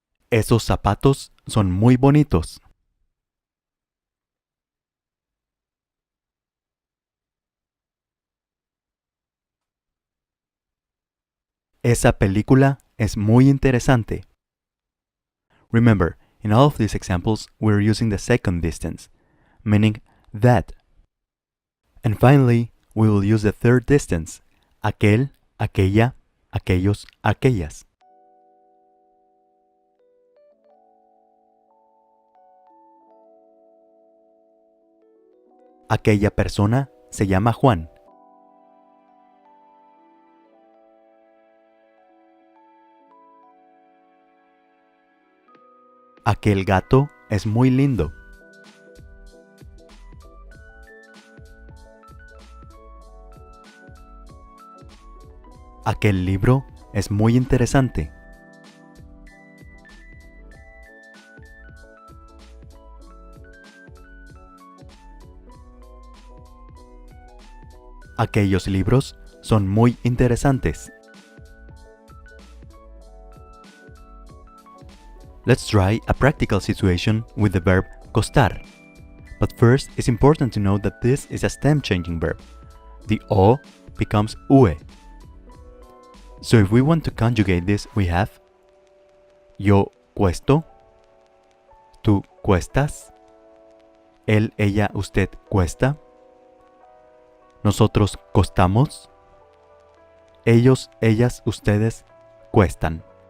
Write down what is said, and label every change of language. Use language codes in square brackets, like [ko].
[es] Esos zapatos son muy bonitos. Esa película es muy interesante. [en] Remember, in all of these examples, we're using the second distance, meaning that. And finally, we will use the third distance, [es] aquel, aquella, aquellos, aquellas. Aquella persona se llama Juan. Aquel gato es muy lindo. Aquel libro es muy interesante. Aquellos libros son muy interesantes. [en] Let's try a practical situation with the verb costar. But first, it's important to note that this is a stem-changing verb. The o becomes ue. So if we want to conjugate this, we have [es] yo cuesto, tú cuestas, él, ella, usted cuesta, nosotros costamos, ellos, ellas, ustedes cuestan.